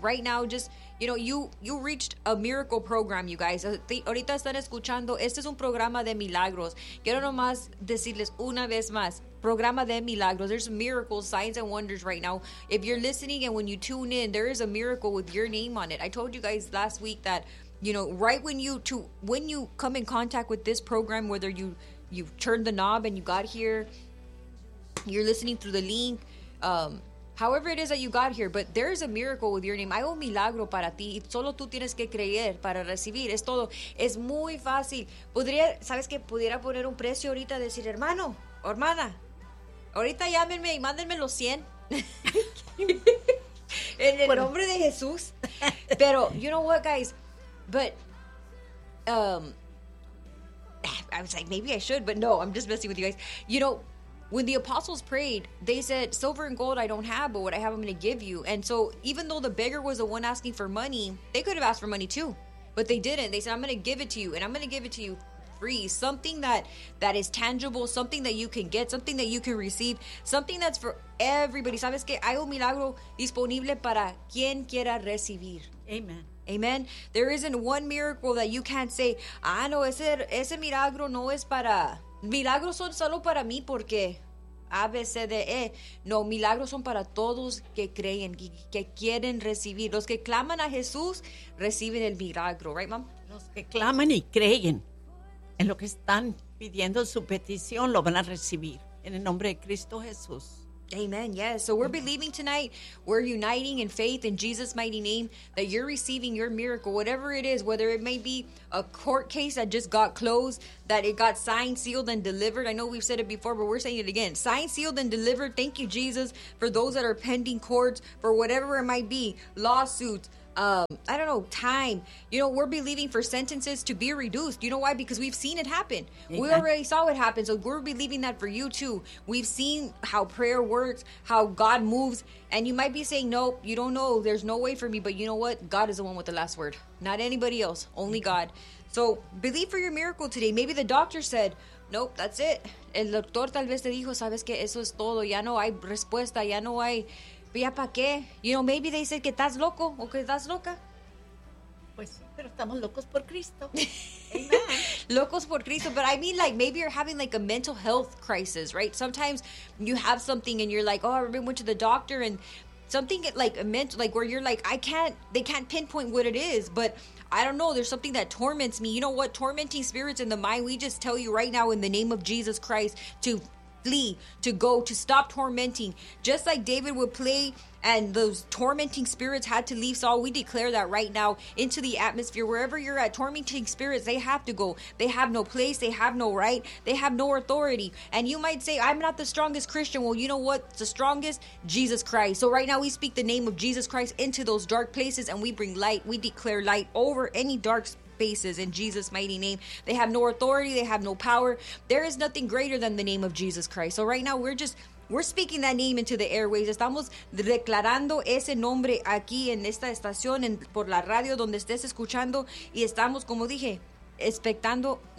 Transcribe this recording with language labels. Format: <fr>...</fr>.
<en>Right now, just, you know, you reached a miracle program, you guys.</en> <es>Ahorita están escuchando, este es un programa de milagros. Quiero nomás decirles una vez más, programa de milagros.</es> <en>There's miracles, signs and wonders right now. If you're listening and when you tune in, there is a miracle with your name on it. I told you guys last week that, you know, right when you come in contact with this program, whether you turned the knob and you got here, you're listening through the link, however it is that you got here, but there is a miracle with your name.</en> <es>Hay un milagro para ti. Solo tú tienes que creer para recibir. Es todo. Es muy fácil. Podría, sabes que pudiera poner un precio ahorita, decir, hermano, hermana, ahorita llámenme y mándenme los 100. En el nombre de Jesús. Pero,</es> <en>you know what, guys? But, I was like, maybe I should, but no, I'm just messing with you guys. You know, when the apostles prayed, they said, silver and gold I don't have, but what I have, I'm going to give you. And so even though the beggar was the one asking for money, they could have asked for money too, but they didn't. They said, I'm going to give it to you, and I'm going to give it to you free. Something that is tangible, something that you can get, something that you can receive, something that's for everybody.</en> <es>¿Sabes qué? Hay un milagro disponible para quien quiera recibir. Amen. Amen.</es> <en>There isn't one miracle that you can't say, ah, no,</en> <es>ese milagro no es para... Milagros son solo para mí porque A, B, C, D, E. No, milagros son para todos que creen, que quieren recibir. Los que claman a Jesús reciben el milagro.</es> <en>Right, mom?</en> <es>Los que claman y creen en lo que están pidiendo, su petición, lo van a recibir. En el nombre de Cristo Jesús.</es> <en>Amen. Yes. So we're believing tonight. We're uniting in faith in Jesus' mighty name that you're receiving your miracle, whatever it is, whether it may be a court case that just got closed, that it got signed, sealed, and delivered. I know we've said it before, but we're saying it again. Signed, sealed, and delivered. Thank you, Jesus, for those that are pending courts, for whatever it might be, lawsuits, I don't know, time. You know, we're believing for sentences to be reduced. You know why? Because we've seen it happen. Yeah. We already saw it happen. So we're believing that for you too. We've seen how prayer works, how God moves. And you might be saying, nope, you don't know. There's no way for me. But you know what? God is the one with the last word. Not anybody else. Only God. So believe for your miracle today. Maybe the doctor said, nope, that's it.</en> <es>El doctor tal vez te dijo, sabes que eso es todo. Ya no hay respuesta. Ya no hay... ¿Ya para qué?</es> <en>You know, maybe they said</en> <es>que estás loco o que estás loca. Pues sí, pero estamos locos por Cristo. Amen. Locos por Cristo.</es> <en>But I mean, like, maybe you're having, like, a mental health crisis, right? Sometimes you have something and you're like, oh, I went to the doctor and something, like, a mental, like, where you're like, they can't pinpoint what it is, but I don't know. There's something that torments me. You know what? Tormenting spirits in the mind, we just tell you right now in the name of Jesus Christ to flee, to go, to stop tormenting. Just like David would play and those tormenting spirits had to leave Saul, we declare that right now into the atmosphere. Wherever you're at, tormenting spirits, they have to go. They have no place. They have no right. They have no authority. And you might say, I'm not the strongest Christian. Well, you know what? The strongest? Jesus Christ. So right now we speak the name of Jesus Christ into those dark places and we bring light. We declare light over any dark spirit. Faces in Jesus' mighty name. They have no authority. They have no power. There is nothing greater than the name of Jesus Christ. So right now we're speaking that name into the airways.</en> <es>Estamos declarando ese nombre aquí en esta estación, en por la radio donde estés escuchando, y estamos, como dije, expecting.</es>